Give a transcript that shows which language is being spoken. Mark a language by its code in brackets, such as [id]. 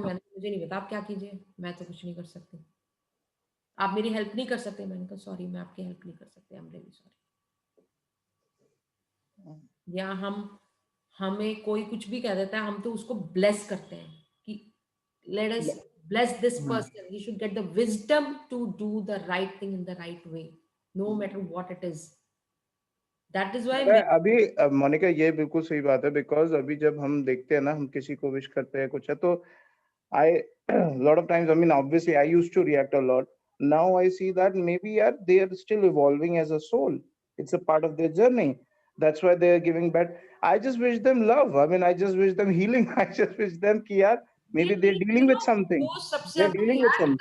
[hi] मैंने मुझे नहीं पता, आप क्या कीजिए, मैं तो कुछ नहीं कर सकती. आप मेरी हेल्प नहीं कर सकते? मैंने कहा सॉरी, मैं आपकी हेल्प नहीं कर सकते, [en] I am really sorry. [hi] या हमें कोई कुछ भी कह देता है, हम तो उसको ब्लेस करते हैं कि [en] Let us bless this person. He should get the wisdom to do the right thing in the right way, no matter what it is. That is why [hi] अभी मोनिका ये बिल्कुल सही बात है. बिकॉज अभी जब हम देखते हैं ना, हम किसी को विश करते हैं कुछ है, तो [en] I lot of times, I mean, obviously I used to react a lot. Now I see that maybe they are still evolving as a soul. It's a part of their journey. That's why they are giving back. I just wish them love. I mean, I just wish them healing. I just wish them [hi] कि यार [en] maybe they're dealing with something. [hi] वो सबसे [en] They're dealing with something.